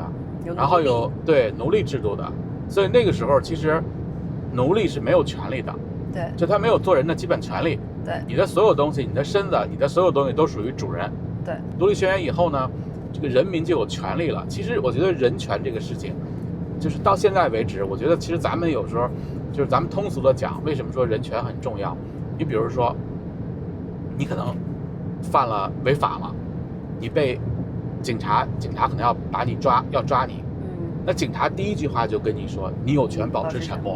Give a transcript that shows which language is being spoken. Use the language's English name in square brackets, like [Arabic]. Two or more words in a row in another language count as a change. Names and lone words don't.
[Chinese] 然後有奴隸制度的，所以那個時候其實奴隸是沒有權利的，對，就他沒有做人的基本權利，對，你的所有東西，你的身子，你的所有東西都屬於主人，對。獨立宣言以後呢，這個人民就有權利了。其實我覺得人權這個事情，就是到現在為止，我覺得其實咱們有時候就是咱們通俗的講，為什麼說人權很重要？你比如說，你可能犯了違法了，你被警察可能要把你要抓你，那警察第一句話就跟你說，你有權保持沉默，